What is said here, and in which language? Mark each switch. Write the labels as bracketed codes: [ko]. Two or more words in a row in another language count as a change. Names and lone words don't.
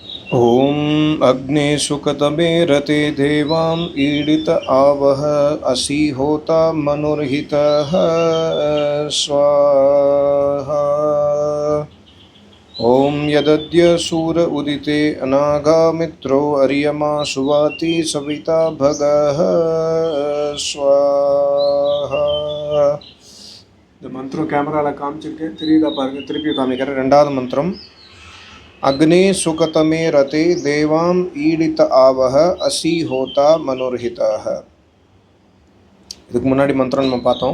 [sa] ॐ अग्ने सुकतमे रते देवाम् ईडित आवह असि होता मनुर्हितः स्वाहा। ॐ यदद्य सूर उदिते अनागा मित्रो अर्यमा सुवाति सविता भगः स्वाहा। [ta] இந்த மந்திரம் கேமராவில் காமிச்சிருக்கேன், தெரியுதா பாருங்கள். திருப்பி காமிக்கிறேன். ரெண்டாவது மந்திரம், [sa] अग्ने सुकतमे रथे देवाम् ईडित आवह असि होता मनुर्हितः. [ta] இதுக்கு முன்னாடி மந்திரம் நம்ம பார்த்தோம்.